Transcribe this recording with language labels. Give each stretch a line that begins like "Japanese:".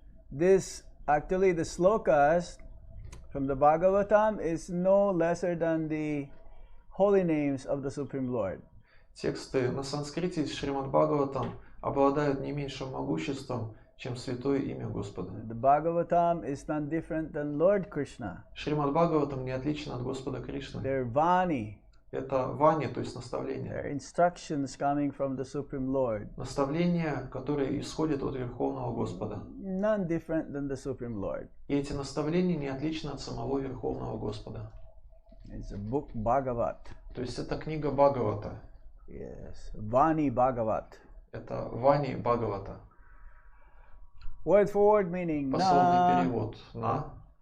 English: This actually the slokas from the Bhagavatam is no lesser than the holy names of the Supreme Lord.
Russian: Тексты на санскрите из Шримад Бхагаватам обладают не меньшим могуществом, чем святое имя Господа.
English: The Bhagavatam is none different than Lord Krishna.
Russian: Шримад Бхагаватам не отличен от Господа Кришны.
English: They're Vani.
Russian: Это вани, то есть наставление.
English: They're instructions coming from the Supreme Lord.
Russian: Наставления, которые исходят от Верховного Господа.
English: None different than the Supreme Lord.
Russian: И эти наставления не отличны от самого Верховного Господа.
English: It's a book Bhagavat.
Russian: То есть это книга Бхагавата.
English: Yes, Vani Bhagavat.
Russian: Это Вани Бхагавата.
English: Word for word meaning
Russian: Пословный перевод. На.